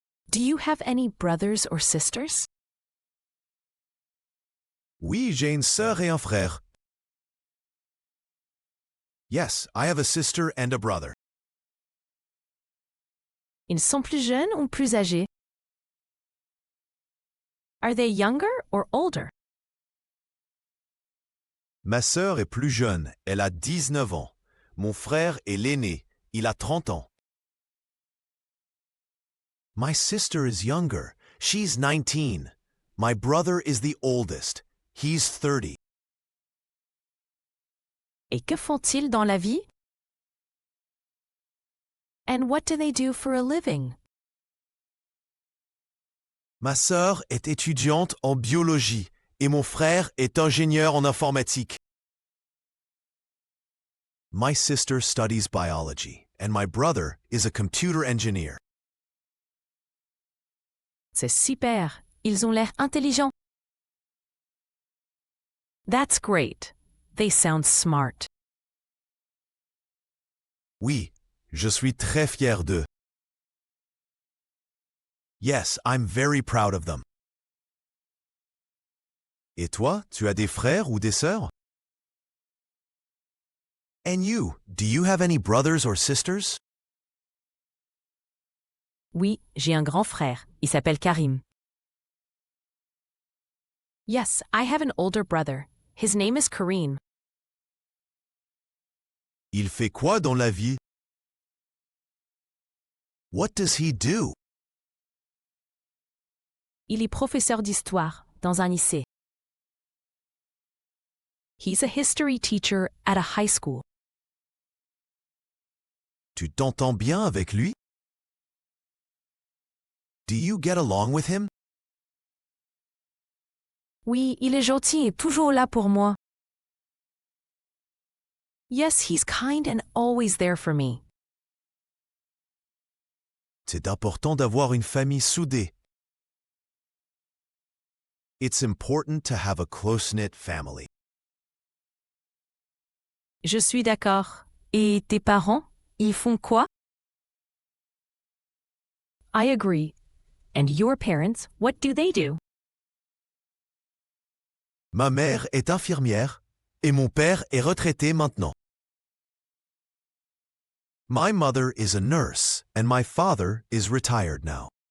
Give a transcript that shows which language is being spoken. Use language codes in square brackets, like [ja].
[en] Do you have any brothers or sisters? [fr] Oui, j'ai une sœur et un frère. [en] Yes, I have a sister and a brother. [fr] Ils sont plus jeunes ou plus âgés? [en] Are they younger or older? [fr] Ma sœur est plus jeune, elle a 19 ans. Mon frère est l'aîné, il a 30 ans. [en] My sister is younger, she's 19. My brother is the oldest, he's 30. [fr] Et que font-ils dans la vie? [en] And what do they do for a living? [fr] Ma sœur est étudiante en biologie et mon frère est ingénieur en informatique. [en] My sister studies biology and my brother is a computer engineer. [fr] C'est super, ils ont l'air intelligents. [en] That's great. They sound smart. [fr] Oui, je suis très fier d'eux. [en] Yes, I'm very proud of them. [fr] Et toi, tu as des frères ou des sœurs? [en] And you, do you have any brothers or sisters? [fr] Oui, j'ai un grand frère. Il s'appelle Karim. [en] Yes, I have an older brother. His name is Kareem. [fr] Il fait quoi dans la vie? [en] What does he do? [fr] Il est professeur d'histoire dans un lycée. [en] He's a history teacher at a high school. [fr] Tu t'entends bien avec lui? [en] Do you get along with him? [fr] Oui, il est gentil et toujours là pour moi. [en] Yes, he's kind and always there for me. [fr] C'est important d'avoir une famille soudée. [en] It's important to have a close-knit family. [fr] Je suis d'accord. Et tes parents, ils font quoi? [en] I agree. And your parents, what do they do? [fr] Ma mère est infirmière et mon père est retraité maintenant. [en] My mother is a nurse and my father is retired now.